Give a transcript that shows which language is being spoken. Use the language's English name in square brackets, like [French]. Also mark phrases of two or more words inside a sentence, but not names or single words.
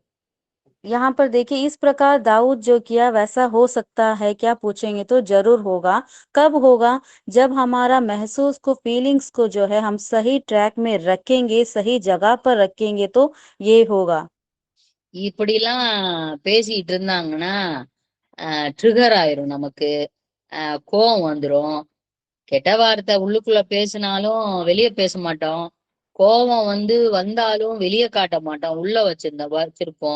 [Hindi] यहाँ पर देखिए इस प्रकार दाऊद जो किया वैसा हो सकता है क्या पूछेंगे तो जरूर होगा। कब होगा? जब हमारा महसूस को फीलिंग्स को जो है हम सही ट्रैक में रखेंगे, सही जगह पर रखेंगे तो ये होगा। [Tamil] இப்படிலாம் பேசிட்டு இருந்தாங்கன்னா ட்ரிகர் ஆயிரும் நமக்கு. கோவம் வந்துரும். கெட்ட வார்த்தை உள்ளுக்குள்ள பேசினாலும் வெளியே பேச மாட்டோம். கோபம் வந்தாலும் வெளியே காட்ட மாட்டோம். உள்ள வச்சிருப்போம்.